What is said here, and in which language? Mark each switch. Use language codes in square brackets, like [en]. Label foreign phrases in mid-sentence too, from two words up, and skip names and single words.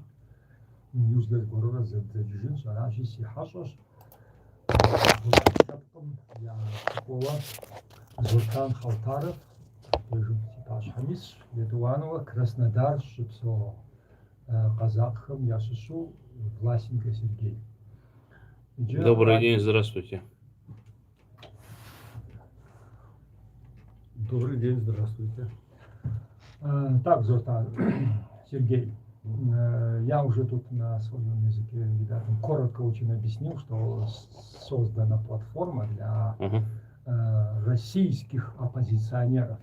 [kbd] Иужькӏэ зыгуэрурэ зэдзэкӏыжынщ, аращи си хьэщӏэщ. Лъэпкъым я цӏыкӏуэуэ Золтан Халтаров, дежым си пащхьэ исщ, етӏуанэуэ Краснодар щыпсэу казакхэм ящыщу Власенко Сергей. [ru] Добрый день, здравствуйте. Добрый день, здравствуйте. Так, Золтан Сергей, я уже тут на своем языке ребятам коротко очень объяснил, что создана платформа для российских оппозиционеров.